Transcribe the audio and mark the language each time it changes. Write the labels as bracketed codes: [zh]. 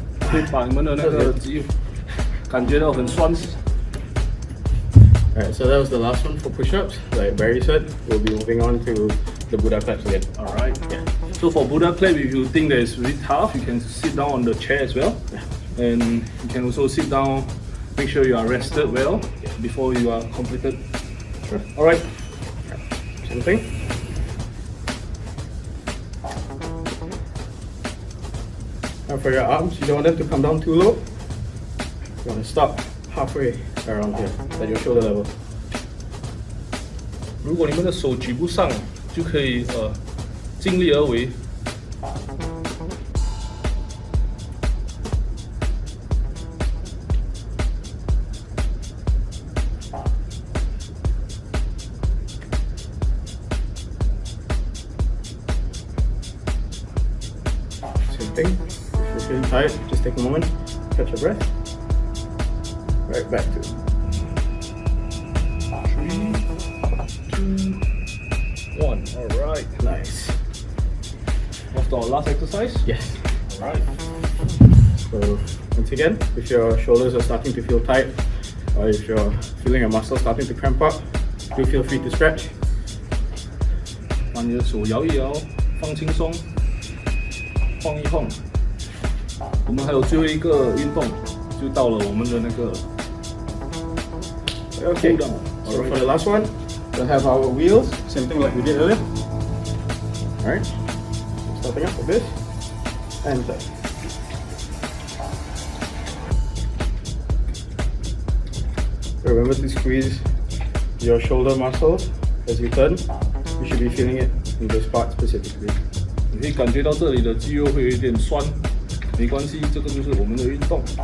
[zh] 可以把你们的那个肌肉感觉到很酸。 [en] Alright, so that was the last one for push-ups. Like Barry said, we'll be moving on to the Buddha claps again. Alright. Yeah. So for Buddha clap, if you think that it's really tough, you can sit down on the chair as well. Yeah. And you can also sit down, make sure you are rested well before you are completed. Sure. Alright. Same thing. Now for your arms, you don't want them to come down too low. You want to stop halfway around here, at your shoulder level. [zh] 如果你们的手举不上，就可以尽力而为。 [en] Same thing. If you're feeling tired, just take a moment, catch your breath. Right back to it. 3, 2, 1. All right. Nice. Off to our last exercise. Yes. All right. So once again, if your shoulders are starting to feel tight, or if you're feeling a muscle starting to cramp up, do feel free to stretch. [zh] 把你的手摇一摇，放轻松，晃一晃。我们还有最后一个运动，就到了我们的那个 [en] Okay. cool down. So for the last one, we'll have our wheels, same thing like we did earlier. Alright. Starting up with this and that. Remember to squeeze your shoulder muscles as you turn. You should be feeling it in this part specifically. [zh] 你可以感觉到这里的肌肉会有一点酸，没关系，这个就是我们的运动。